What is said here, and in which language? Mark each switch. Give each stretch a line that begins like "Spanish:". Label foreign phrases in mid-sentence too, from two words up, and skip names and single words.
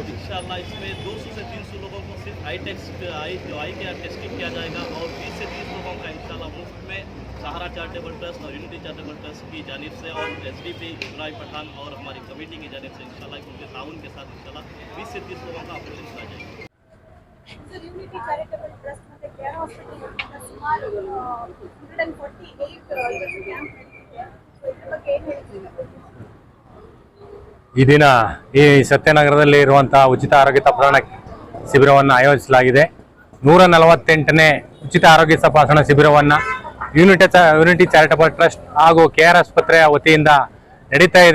Hindi: इंशाल्लाह इसमें 200 से 300 लोगों को सिर्फ आई के टेस्टिंग किया जाएगा, और 20 से 30 लोगों का इंशाल्लाह मुफ्त में सहारा चैरिटेबल ट्रस्ट और यूनिटी चैरिटेबल ट्रस्ट की जानिब से और SDP इब्राहिम पठान और हमारी कमेटी की जानिब से इंशाल्लाह उनके ताउन के साथ इंशाल्लाह 20 से 30 लोगों का ऑपरेशन किया जाएगा।
Marathi: सर यूनिटी चॅरिटेबल ट्रस्टमध्ये केअर हॉस्पिटल सुमार 148 कॅम्प
Kannada: ಈ ದಿನ ಈ ಸತ್ಯನಗರದಲ್ಲಿ ಇರುವಂತಹ ಉಚಿತ ಆರೋಗ್ಯ ತಪಾಸಣಾ ಶಿಬಿರವನ್ನು ಆಯೋಜಿಸಲಾಗಿದೆ। 148ನೇ ಉಚಿತ ಆರೋಗ್ಯ ತಪಾಸಣಾ ಶಿಬಿರವನ್ನು ಯೂನಿಟಿ ಚಾರಿಟಬಲ್ ಟ್ರಸ್ಟ್ ಹಾಗೂ KR ಆಸ್ಪತ್ರೆಯ ವತಿಯಿಂದ ನಡೀತಾ ಇದೆ।